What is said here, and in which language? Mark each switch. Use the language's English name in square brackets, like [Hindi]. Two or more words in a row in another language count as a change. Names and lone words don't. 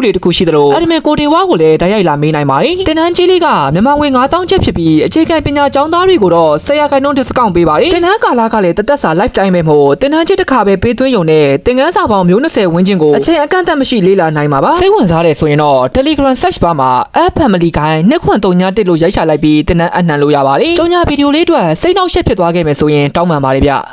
[Burmese] တွေတခုရှိသလို admin ကိုတေဝါကိုလည်းတိုက်ရိုက်လာမေးနိုင်ပါတယ်တင်နန်းကြီးလေးကမြန်မာငွေ9000ကျပ်ဖြစ်ပြီးအခြေခံပညာကျောင်းသားတွေကိုတော့10% discount ပေးပါတယ်တင်နန်းကာလာကလည်းတသက်စာ lifetime ပဲမို့တင်နန်းကြီးတစ်ခါပဲပေးသွင်းရုံနဲ့သင်ခန်းစာပေါင်းမျိုး20ဝန်းကျင်ကိုအချိန်အကန့်အသတ်မရှိလေ့လာနိုင်မှာပါစိတ်ဝင်စားတယ်ဆိုရင်တော့ Telegram [English] search bar [Burmese] မှာ app family guide 2.3 လို့ရိုက်ချလိုက်ပြီးတင်နန်းအနှံလို့ရပါတယ်။ကြောင်ညာဗီဒီယိုလေးအတွက်စိတ်နှောက်ယှက်ဖြစ်သွားခဲ့မယ်ဆိုရင်တောင်းပန်ပါတယ်ဗျ။